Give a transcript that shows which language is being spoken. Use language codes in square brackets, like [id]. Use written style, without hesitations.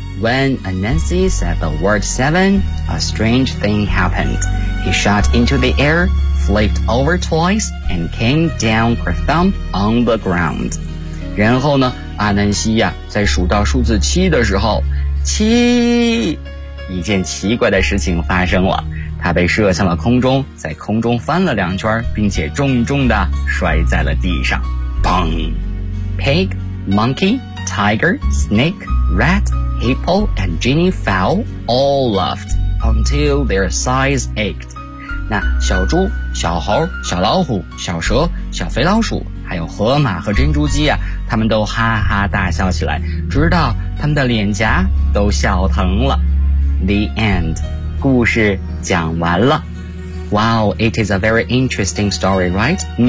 [en] When Anansi said the word 7, a strange thing happened. He shot into the air, flipped over twice, and came down kerthump on the ground. [zh] 然后呢，阿南西呀，在数到数字七的时候，七，一件奇怪的事情发生了。他被射向了空中，在空中翻了两圈，并且重重地摔在了地上。 [en] Bang! Pig, monkey, tiger, snake, rat, hippo, and genie fowl all laughed until their sides ached. [zh] 那小猪、小猴、小老虎、小蛇、小肥老鼠，还有河马和珍珠鸡啊，他们都哈哈大笑起来，直到他们的脸颊都笑疼了。 [en] The end. [zh] 故事讲完了。 [en] Wow, it is a very interesting story, right?